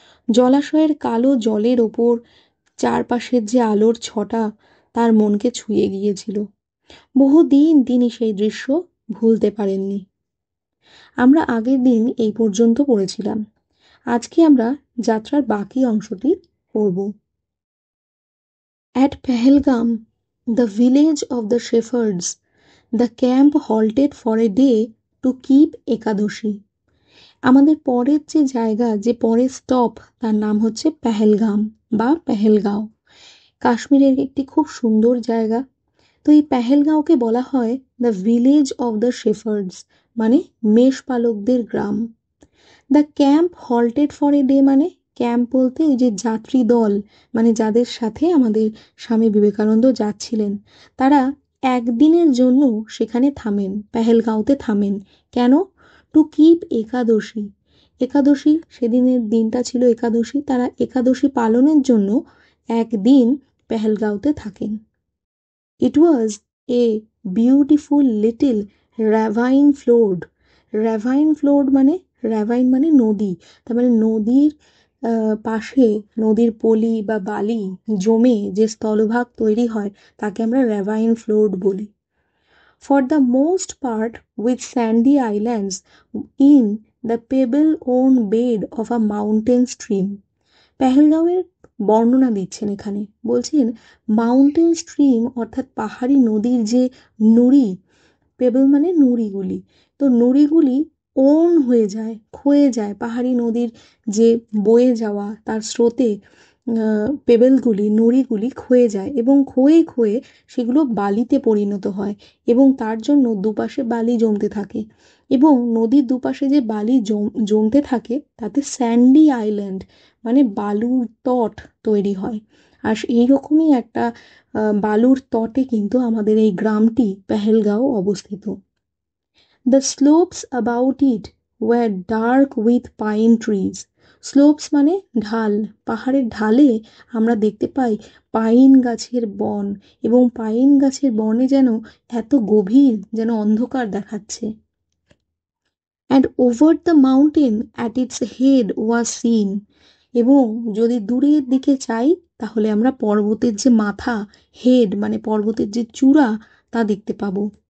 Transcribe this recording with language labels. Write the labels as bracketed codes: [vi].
[bn] জলাশয়ের কালো জলের ওপর চারপাশের যে আলোর ছটা তার মনকে ছুঁয়ে গিয়েছিল। বহুদিন তিনি সেই দৃশ্য ভুলতে পারেননি। আমরা আগের দিন এই পর্যন্ত পড়েছিলাম। আজকে আমরা যাত্রার বাকি অংশটি পড়ব। [en] At Pahalgam, the village of the shepherds, the camp halted for a day to keep Ekadashi. [bn] আমাদের পরের যে জায়গা, যে পরের স্টপ, তার নাম হচ্ছে পেহেলগাম বা পেহেলগাঁও। কাশ্মীরের একটি খুব সুন্দর জায়গা। তো এই পেহেলগাঁওকে বলা হয় [en] the village of the shepherds, [bn] মানে মেষপালকদের গ্রাম। [en] the camp halted for a day, [bn] মানে ক্যাম্প বলতে এই যে যাত্রী দল, মানে যাদের সাথে আমাদের স্বামী বিবেকানন্দ যাচ্ছিলেন, তারা একদিনের জন্য সেখানে থামেন, পেহেলগাঁওতে থামেন। কেন? [en] to keep [bn] একাদশী। একাদশী, সেদিনের দিনটা ছিল একাদশী, তারা একাদশী পালনের জন্য একদিন পেহেলগাঁওতে থাকেন। [en] it was a beautiful little ravine flowed, [bn] মানে র্যাভাইন মানে নদী, তার মানে নদীর পাশে নদীর পলি বা বালি জমে যে স্থলভাগ তৈরি হয় তাকে আমরা র্যাভাইন ফ্লোড বলি। [en] For the most part with sandy islands in the pebble-worn bed of a mountain stream. [bn] পেহেলগাঁওয়ের বর্ণনা দিচ্ছেন এখানে, বলছেন মাউন্টেন স্ট্রিম অর্থাৎ পাহাড়ি নদীর যে নুড়ি, পেবল মানে নুড়িগুলি, তো নুড়িগুলি ওন হয়ে যায়, ক্ষয়ে যায়, পাহাড়ি নদীর যে বয়ে যাওয়া তার স্রোতে পেবেলগুলি, নুড়িগুলি ক্ষয়ে যায় এবং ক্ষয়ে ক্ষয়ে সেগুলো বালিতে পরিণত হয় এবং তার জন্য দুপাশে বালি জমতে থাকে এবং নদীর দুপাশে যে বালি জমতে থাকে তাতে স্যান্ডি আইল্যান্ড মানে বালুর তট তৈরি হয়। আর এইরকমই একটা বালুর তটে কিন্তু আমাদের এই গ্রামটি পেহেলগাঁও অবস্থিত। [en] The slopes about it were dark with pine trees. [bn] Slopes মানে ঢাল, পাহাড়ের ঢালে আমরা দেখতে পাই পাইন গাছের বন, এবং পাইন গাছের বনে যেন এত গভীর, যেন অন্ধকার দেখাচ্ছে। [en] And over the mountain at its head was seen, [bn] এবং যদি দূরের দিকে চাই তাহলে আমরা পর্বতের যে মাথা, হেড মানে পর্বতের যে চূড়া, তা দেখতে পাবো।